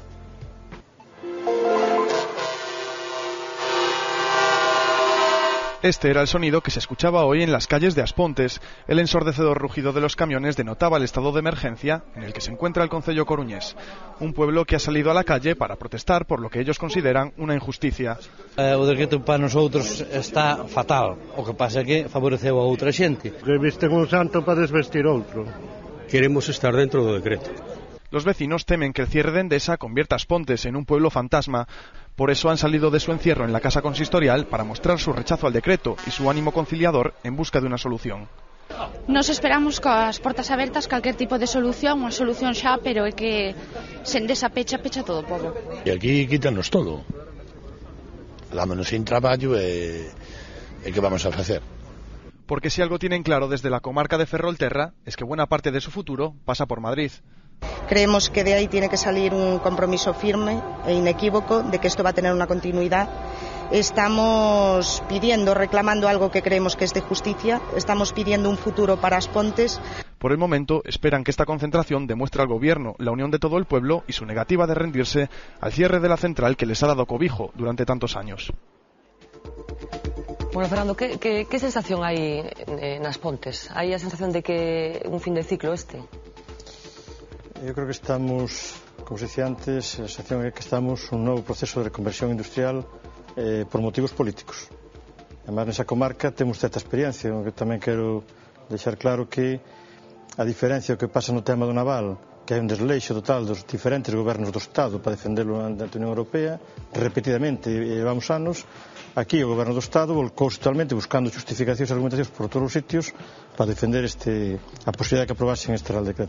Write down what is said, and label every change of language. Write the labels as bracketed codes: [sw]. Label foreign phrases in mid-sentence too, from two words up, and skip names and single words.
[es] Este era el sonido que se escuchaba hoy en las calles de Aspontes. El ensordecedor rugido de los camiones denotaba el estado de emergencia en el que se encuentra el concello coruñés. Un pueblo que ha salido a la calle para protestar por lo que ellos consideran una injusticia. [gl] O decreto para nosotros está fatal. O que pasa é que favoreceu a outra xente. Que visten un santo para desvestir outro. Queremos estar dentro do decreto. [es] Los vecinos temen que el cierre de Endesa convierta a Aspontes en un pueblo fantasma. Por eso han salido de su encierro en la casa consistorial para mostrar su rechazo al decreto y su ánimo conciliador en busca de una solución. [gl] Nos esperamos coas portas abertas calquer tipo de solución, unha solución xa, pero é que se Endesa pecha todo o pobo. E aquí quítanos todo. Dámonos sin traballo e que vamos a facer? [es] Porque si algo tienen claro desde la comarca de Ferrolterra es que buena parte de su futuro pasa por Madrid. Creemos que de ahí tiene que salir un compromiso firme e inequívoco de que esto va a tener una continuidad. Estamos reclamando algo que creemos que es de justicia, estamos pidiendo un futuro para Aspontes. Por el momento, esperan que esta concentración demuestre al gobierno la unión de todo el pueblo y su negativa de rendirse al cierre de la central que les ha dado cobijo durante tantos años. Bueno, Fernando, ¿qué sensación hay en Aspontes? ¿Hay la sensación de que un fin de ciclo este? [gl] Eu creo que estamos, como se dicía antes, a sensación é que estamos un novo proceso de reconversión industrial por motivos políticos. Además, nesa comarca temos certa experiencia, que tamén quero deixar claro que a diferencia que pasa no tema do naval, que hai un desleixo total dos diferentes gobernos do Estado para defendelo ante a Unión Europea, repetidamente, levamos anos, aquí o Goberno do Estado volcouse totalmente buscando justificacións e argumentacións por todos os sitios para defender a posibilidad de que aprobasen este Real Decreto.